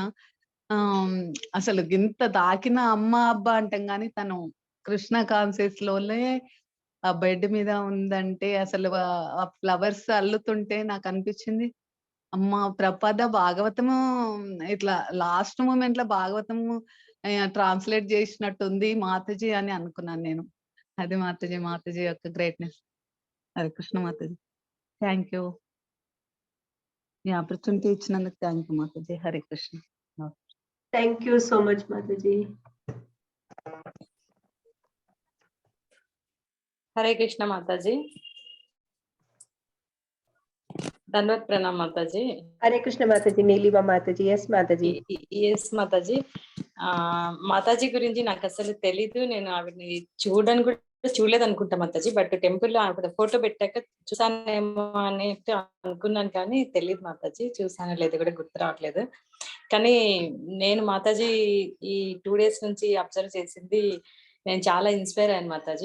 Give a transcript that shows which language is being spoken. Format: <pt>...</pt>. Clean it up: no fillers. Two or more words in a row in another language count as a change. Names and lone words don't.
<te>అసలు ఇంత దాకిన అమ్మ అబ్బా అంటాం గాని, తను కృష్ణ కాన్షియస్ లోనే ఆ బెడ్ మీద ఉందంటే, అసలు ఆ ఫ్లవర్స్ అల్లుతుంటే నాకు అనిపించింది, అమ్మ ప్రపద భాగవతము ఇట్లా</te> <en>last moment</en> <te>లో భాగవతము ట్రాన్స్లేట్ చేసినట్టుంది మాతాజీ అని అనుకున్నాను నేను. అది మాతాజీ యొక్క గ్రేట్నెస్. హరే కృష్ణ మాతాజీ.</te> <en>Thank you.</en> <te>ఈ ఆపర్చునిటీ ఇచ్చినందుకు</te> <en>thank you</en> <te>మాతాజీ. హరే కృష్ణ.</te> <en>Thank you so much, Mataji. Hare Krishna Mataji.</en> <hi>दंडवत प्रणाम माताजी.</hi> <en>Hare Krishna Mataji. Neelima Mataji. Yes, Mataji. Yes, Mataji.</en> <te>మాతాజీ గురించి నాకు అసలు తెలీదు. నేను ఆవిడని చూడలేదు అనుకుంటా మాతాజీ.</te> <en>but temple</en> <te>లో ఆవిడ ఫోటో పెట్టాక చూసానేమో అని అనుకున్నాను, కానీ తెలియదు మాతాజీ. చూసానో లేదు కూడా గుర్తు రావట్లేదు. కానీ నేను మాతాజీ ఈ 2 days నుంచి అబ్జర్వ్ చేసింది, నేను చాలా ఇన్స్పైర్ అయ్యాను మాతాజీ.</te>